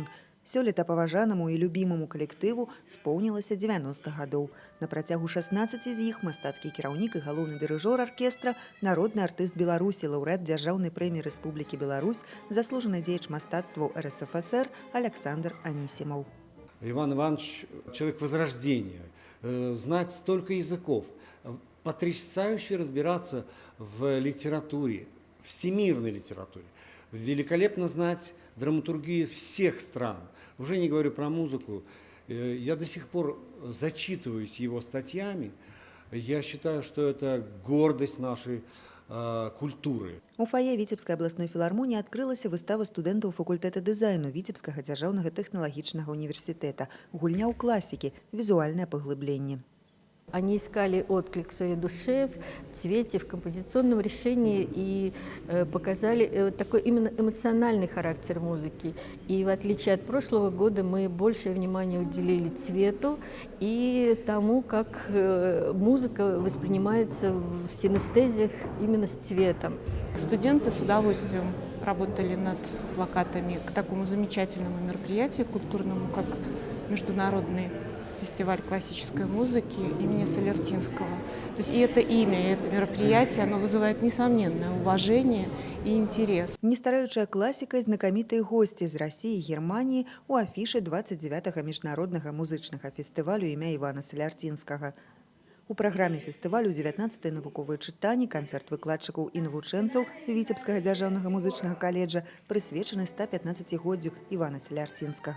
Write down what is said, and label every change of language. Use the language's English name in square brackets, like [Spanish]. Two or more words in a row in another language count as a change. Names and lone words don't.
[Belarusian] Сёлета паважанаму і любімаму калектыву споўнілася 90 гадоў. На працягу 16 з іх мастацкі кіраўнік і галоўны дырыжор аркестра, народны артыст Беларусі, лаўрэат дзяржаўнай прэміі Рэспублікі Беларусь, заслужаны дзеяч мастацтваў РСФСР Александр Анісімов. [Russian] Иван Иванович – человек возрождения, знать столько языков, потрясающе разбираться в литературе, всемирной литературе, великолепно знать драматургию всех стран. Уже не говорю про музыку. Я до сих пор зачитываюсь его статьями. Я считаю, что это гордость нашей культуры. [Belarusian] У фае Віцебскай абласной філармоніі адкрылася выстава студэнтаў факультэта дызайну Віцебскага дзяржаўнага тэхналагічнага універсітэта. Гульня ў класікі, візуальнае паглыбленне. [Russian] Они искали отклик в своей душе, в цвете, в композиционном решении и показали такой именно эмоциональный характер музыки. И в отличие от прошлого года мы большее внимание уделили цвету и тому, как музыка воспринимается в синестезиях именно с цветом. Студенты с удовольствием работали над плакатами к такому замечательному мероприятию культурному, как международный фестиваль классической музыки имени Салярцинского. То есть и это имя, и это мероприятие, оно вызывает несомненное уважение и интерес. [Belarusian] Не стараючая класіка, знакамітыя госці з Расіі і Германіі у афішы 29-го міжнароднага музычнага фестывалю імя Івана Салярцінскага. У праграме фестывалю 19-е навуковыя чытанні, канцэрт выкладчыкаў і навучэнцаў Віцебскага дзяржаўнага музычнага каледжа прысвечаны 115-годдзю Івана Салярцінскага.